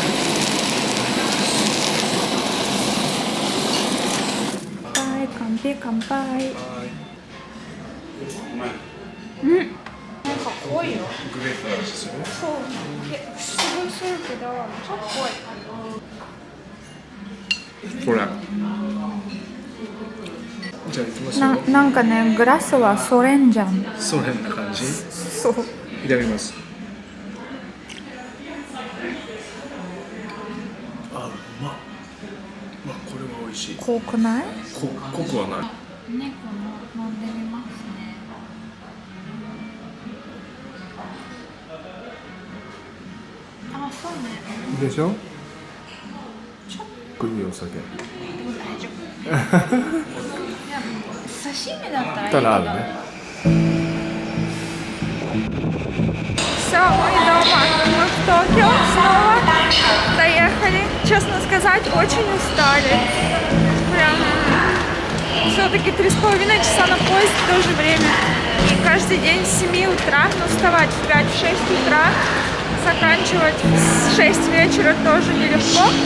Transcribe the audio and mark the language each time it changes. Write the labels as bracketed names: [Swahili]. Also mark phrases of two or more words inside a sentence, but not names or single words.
[Japanese] 乾杯、かんぴ、乾杯. [Russian] Какой? Какой? [Japanese] ほら。じゃあ行きますよ。なんかね、グラスはソレンジャン。それんな感じ。そう。いただきます。あ、うまっ。まあ、これは美味しい。濃くない？濃くはない。猫の飲んでみますね。あ、そうね。でしょ。これいいお酒。でも大丈夫。いや、刺身だったらいいけど。たらあるね。 [Russian] Все, мы дома. Мы в Токио снова доехали. Честно сказать, очень устали. Прям все-таки 3,5 часа на поезд в то же время. И каждый день с 7 утра, но вставать в 5-6 утра, заканчивать в 6 вечера тоже нелегко.